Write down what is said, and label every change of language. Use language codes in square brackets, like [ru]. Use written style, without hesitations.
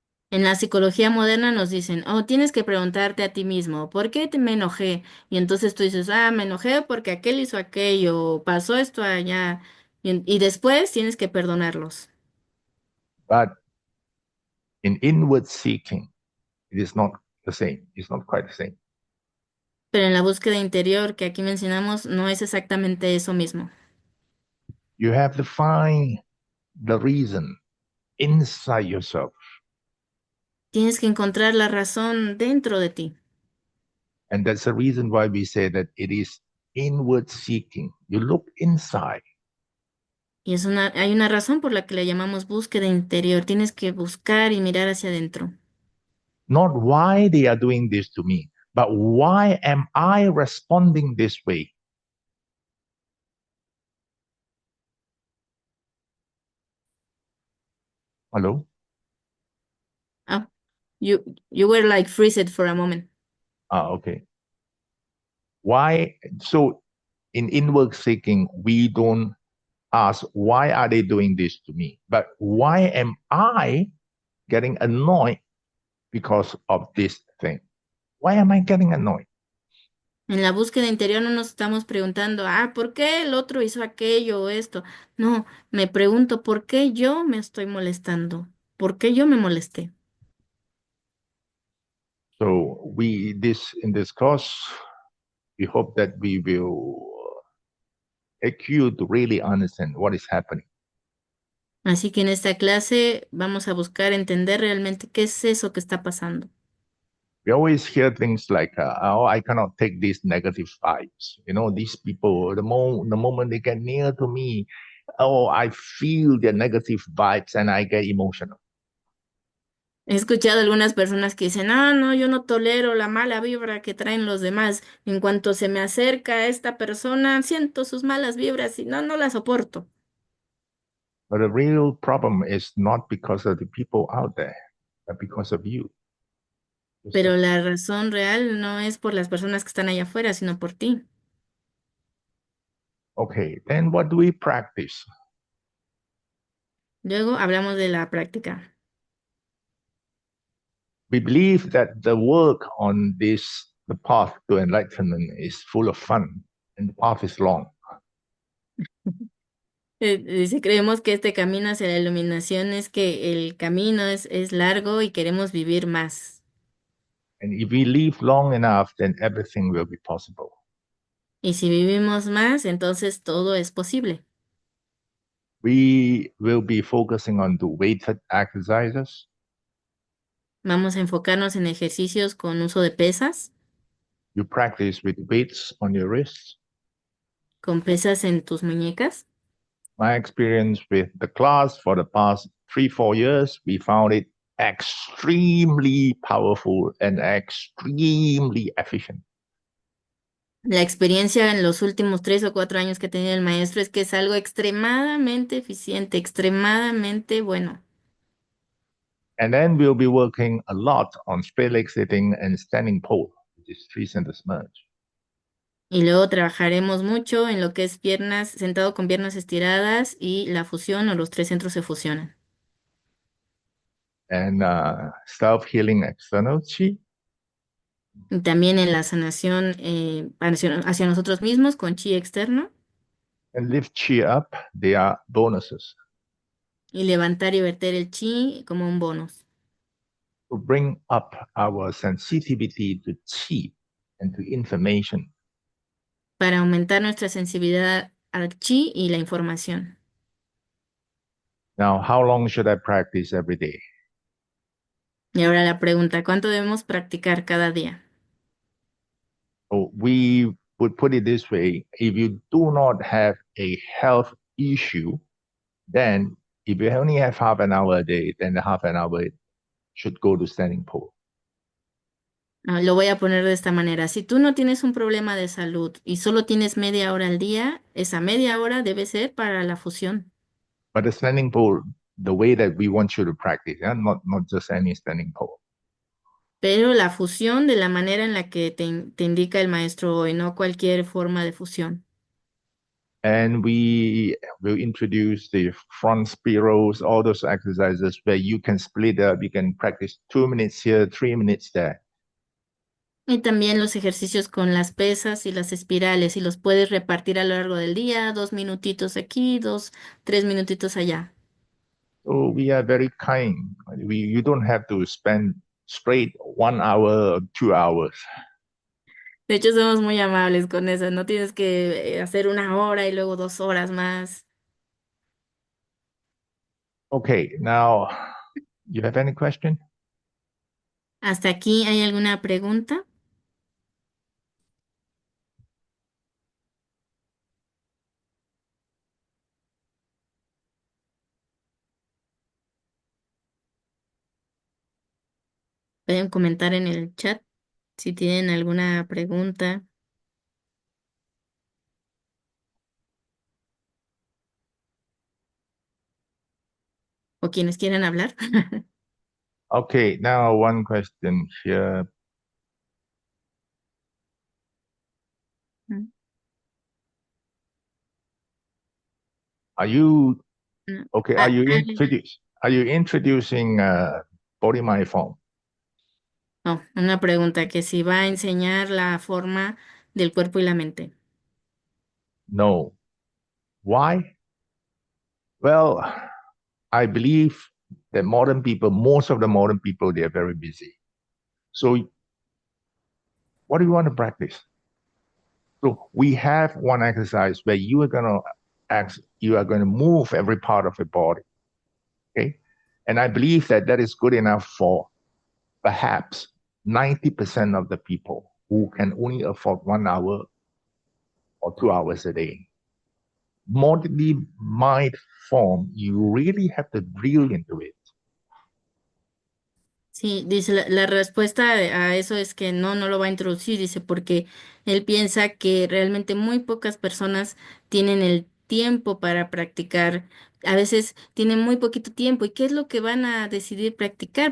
[es] En la psicología moderna nos dicen, oh, tienes que preguntarte a ti mismo, ¿por qué me enojé? Y entonces tú dices, ah, me enojé porque aquel hizo aquello, o pasó esto allá, y después tienes que perdonarlos. [en] But in inward seeking, it is not the same. It's not quite the same. [es] Pero en la búsqueda interior que aquí mencionamos, no es exactamente eso mismo. [en] You have to find the reason inside yourself. [es] Tienes que encontrar la razón dentro de ti. [en] And that's the reason why we say that it is inward seeking. You look inside. [es] Y hay una razón por la que la llamamos búsqueda interior. Tienes que buscar y mirar hacia adentro. [en] Not why they are doing this to me, but why am I responding this way? Hello? Ah, you were like freezed for a moment. Okay. Why? So in inward seeking, we don't ask, why are they doing this to me? But why am I getting annoyed because of this thing? Why am I getting annoyed? [es] En la búsqueda interior no nos estamos preguntando, ah, ¿por qué el otro hizo aquello o esto? No, me pregunto, ¿por qué yo me estoy molestando? ¿Por qué yo me molesté? [en] So in this course, we hope that we will make you to really understand what is happening. [es] Así que en esta clase vamos a buscar entender realmente qué es eso que está pasando. [en] We always hear things like, "Oh, I cannot take these negative vibes." These people, the moment they get near to me, oh, I feel their negative vibes and I get emotional. [es] He escuchado algunas personas que dicen, ah, no, yo no tolero la mala vibra que traen los demás. En cuanto se me acerca esta persona, siento sus malas vibras y no, no las soporto. [en] But the real problem is not because of the people out there, but because of you. [es] Pero la razón real no es por las personas que están allá afuera, sino por ti. [en] Okay, then what do we practice? [es] Luego hablamos de la práctica. [en] We believe that the work on the path to enlightenment is full of fun and the path is long. [es] Dice, creemos que este camino hacia la iluminación es que el camino es largo y queremos vivir más. [en] And if we live long enough, then everything will be possible. [es] Y si vivimos más, entonces todo es posible. [en] We will be focusing on the weighted exercises. [es] Vamos a enfocarnos en ejercicios con uso de pesas, [en] You practice with weights on your wrists. [es] con pesas en tus muñecas. [en] My experience with the class for the past 3-4 years, we found it extremely powerful and extremely efficient. [es] La experiencia en los últimos 3 o 4 años que ha tenido el maestro es que es algo extremadamente eficiente, extremadamente bueno. [en] And then we'll be working a lot on straight leg sitting and standing pole, which is three centers merge. [es] Y luego trabajaremos mucho en lo que es piernas, sentado con piernas estiradas y la fusión o los tres centros se fusionan. [en] And self-healing external chi. [es] Y también en la sanación hacia nosotros mismos con chi externo [en] And lift chi up, they are bonuses. [es] y levantar y verter el chi como un bonus [en] To bring up our sensitivity to chi and to information. [es] para aumentar nuestra sensibilidad al chi y la información. [en] Now, how long should I practice every day? [es] Y ahora la pregunta, ¿cuánto debemos practicar cada día? [en] So we would put it this way: if you do not have a health issue, then if you only have half an hour a day, then the half an hour should go to standing pole. [es] Lo voy a poner de esta manera. Si tú no tienes un problema de salud y solo tienes media hora al día, esa media hora debe ser para la fusión. [en] But the standing pole, the way that we want you to practice, yeah? Not just any standing pole. [es] Pero la fusión de la manera en la que te indica el maestro hoy, no cualquier forma de fusión. [en] And we will introduce the front spirals, all those exercises where you can split up, you can practice 2 minutes here, 3 minutes there. [es] Y también los ejercicios con las pesas y las espirales, y los puedes repartir a lo largo del día, 2 minutitos aquí, 3 minutitos allá. [en] So we are very kind. You don't have to spend straight 1 hour or 2 hours. [es] De hecho, somos muy amables con eso. No tienes que hacer 1 hora y luego 2 horas más. [en] Okay, now you have any question? [es] ¿Hasta aquí hay alguna pregunta? Pueden comentar en el chat si tienen alguna pregunta o quienes quieran hablar. [en] Okay, now one question here. Are you No. okay? Ah, Are you introducing body mind form? [es] no, una pregunta que si va a enseñar la forma del cuerpo y la mente. [en] No. Why? Well, I believe that modern people, most of the modern people, they are very busy. So, what do you want to practice? So, we have one exercise where you are going to move every part of the body. Okay, and I believe that that is good enough for perhaps 90% of the people who can only afford 1 hour or 2 hours a day. Modernly mind form, you really have to drill into it. [es] Sí, dice la respuesta a eso es que no, no lo va a introducir, dice, porque él piensa que realmente muy pocas personas tienen el tiempo para practicar. A veces tienen muy poquito tiempo. ¿Y qué es lo que van a decidir practicar?